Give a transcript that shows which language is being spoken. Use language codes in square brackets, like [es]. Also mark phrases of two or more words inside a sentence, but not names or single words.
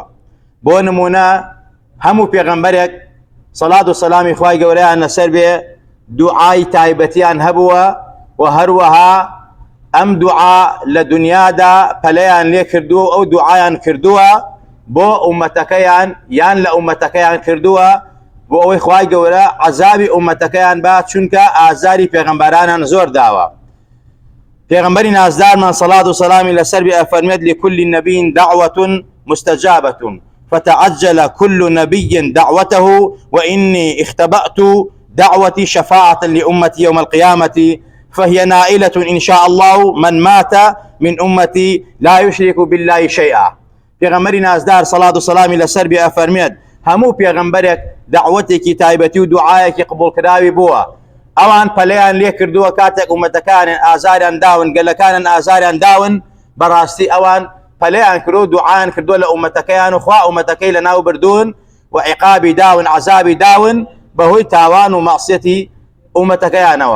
[ckb] بۆ نمونە هەموو پێغەمبەرێک سەڵات و سەلامی خوای گەورەیان لەسەر بێ دوعای تایبەتیان هەبووە، و هەروەها ئەم دوعا لە دنیادا پەلەیان لێ کردووە و ئەو دوعایان کردووە بۆ ئومەتەکەیان یان لە ئومەتەکەیان کردووە بۆ ئەوەی خوای گەورە عەزابی ئومەتەکەیان با، چونکە ئازاری پێغەمبەرانان زۆر داوە. پێغەمبەری نازدارمان سەڵات و سەلامی لەسەر بێ ئەفەرمێت [ar] لكل نبي دعوة مستجابة فتعجل كل نبي دعوته وإني اختبأت دعوتي شفاعة لأمتي يوم القيامة فهي نائلة إن شاء الله من مات من أمتي لا يشرك بالله شيئا. [ckb] پێغەمبەری نازدار سەڵات و سەلامی لەسەر بێ ئەفەرمێت هەموو پێغەمبەرێک دعوەتێکی تایبەتی و دوعایەکی قبوڵکراوی بووە، ئەوان پەلەیان لێ کردووە کاتێک ئومەتەکانیان ئازاریان داون، گەلەکانیان ئازاریان داون، بەڕاستی ئەوان پەلەیان کردو و دوعایان کردووە لە ئومەتەکەیان و خوا ئومەتەکەی لەناو بردوون و عیقابی داون، عەزابی داون بەهۆی تاوان و مەعسیەتی ئومەتەکەیانەوە.